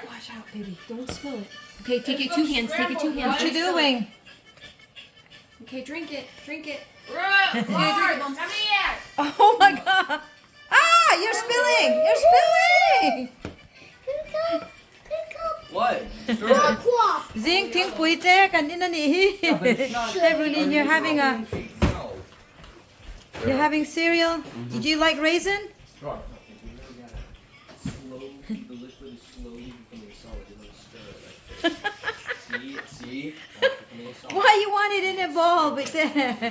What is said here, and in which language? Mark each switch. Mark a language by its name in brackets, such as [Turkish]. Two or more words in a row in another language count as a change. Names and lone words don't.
[English] Watch out, baby. Don't spill it. Okay, take it two hands. Take it two hands. What you doing? Okay, drink it. Drink it. Lars, come here. Oh my god. Ah, you're spilling. You're spilling. What? [Mizo] Zing ting pui te kanina ni. [English] Hey Rooney, you're having cereal. Did you like raisin? Why you want it in a bowl with that?